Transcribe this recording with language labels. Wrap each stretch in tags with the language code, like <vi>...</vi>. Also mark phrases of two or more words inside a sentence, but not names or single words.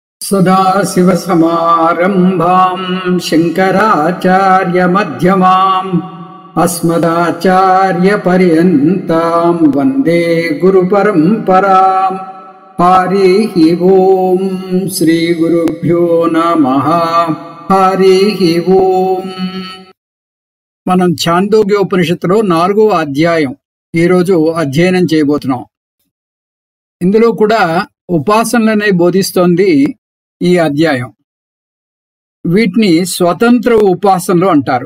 <sa>सदाशिवसमारम्भां शङ्कराचार्यमध्यमाम् अस्मदाचार्यपर्यन्तां वन्दे गुरुपरम्पराम्। हरिः ओं श्रीगुरुभ्यो नमः। हरिः ओं।</sa> <te>మనం ఛాందోగ్యోపనిషత్తులో 4వ అధ్యాయం ఈరోజు అధ్యయనం చేయబోతున్నాం. ఇందులో కూడా ఉపాసనలనే బోధిస్తోంది ఈ అధ్యాయం. వీటిని స్వతంత్ర ఉపాసనలు అంటారు.</te>